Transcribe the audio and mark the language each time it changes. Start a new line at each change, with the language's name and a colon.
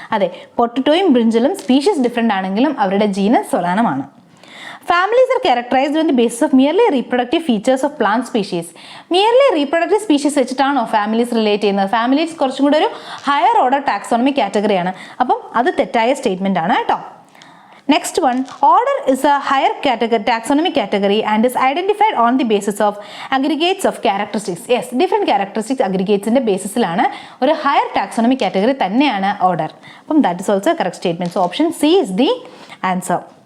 Malayalam: അതെ, പൊട്ടറ്റോയും ബ്രിഞ്ചലും species different ആണെങ്കിലും അവരുടെ ജീനസ് സൊലാനം ആണ്.
English: Families are characterized on the basis of merely reproductive features of plant species. Merely reproductive species
Malayalam: വെച്ചിട്ടാണോ families relate ചെയ്യുന്നത്? Families കുറച്ചും കൂടെ ഒരു ഹയർ ഓർഡർ ടാക്സോണമി കാറ്റഗറിയാണ്. അപ്പം അത് തെറ്റായ സ്റ്റേറ്റ്മെന്റ് ആണ് കേട്ടോ.
English: Next one, order is a higher taxonomy category and is identified on the basis of aggregates of characteristics. Yes, different characteristics aggregates in the basis
Malayalam: ലാണ് ഒരു
English: higher taxonomy category
Malayalam: തന്നെയാണ്
English: order.
Malayalam: അപ്പം
English: that is also a correct statement. So option C is the answer.